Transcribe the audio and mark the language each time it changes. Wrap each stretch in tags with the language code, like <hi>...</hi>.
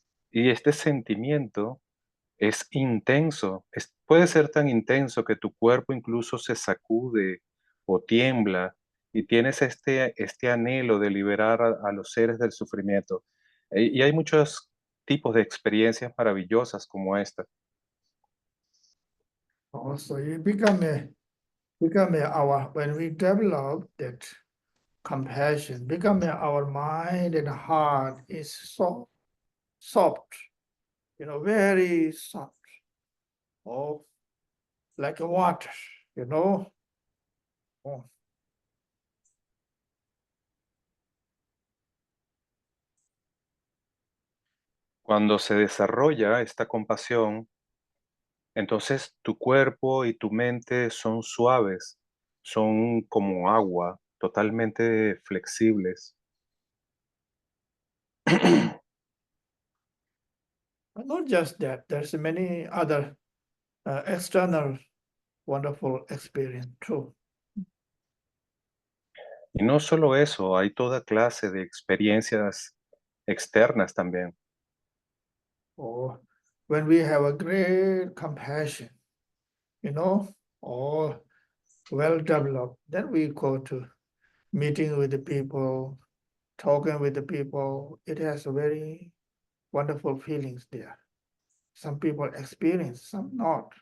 <es>Y este sentimiento es intenso, puede ser tan intenso que tu cuerpo incluso se sacude o tiembla y tienes este anhelo de liberar a los seres del sufrimiento. Y hay muchos tipos de experiencias maravillosas como esta.</es> <en>Also, it become our when we develop that compassion, become our mind and heart is so soft, very soft, oh, like a water, Oh.</en> <es>Cuando se desarrolla esta compasión, entonces tu cuerpo y tu mente son suaves, son como agua, totalmente flexibles.</es> <en>Not just that, there's many other external wonderful experience too.</en> <es>Y no solo eso, hay toda clase de experiencias externas también.</es> <en>Or when we have a great compassion, or well developed, then we go to meeting with the people, talking with the people. It has a very wonderful feelings there. Some people experience, some not.</en>